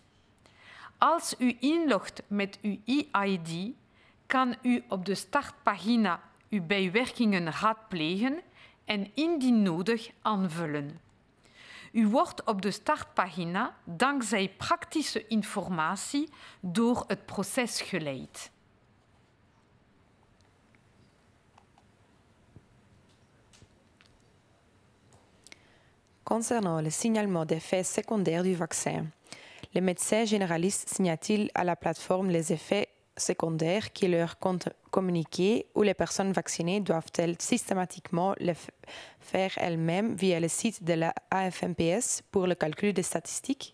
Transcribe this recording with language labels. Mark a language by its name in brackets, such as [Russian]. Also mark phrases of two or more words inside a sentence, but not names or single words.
[Dutch] Als u inlogt met uw EID, kan u op de startpagina uw bijwerkingen raadplegen en indien nodig aanvullen. U wordt op de startpagina dankzij praktische informatie door het proces geleid. [French] Concernant le signalement des effets secondaires du vaccin, les médecins généralistes signalent à la plateforme les effets secondaires qui leur sont communiqués ou les personnes vaccinées doivent-elles systématiquement le faire elles-mêmes via le site de la AFMPS pour le calcul des statistiques?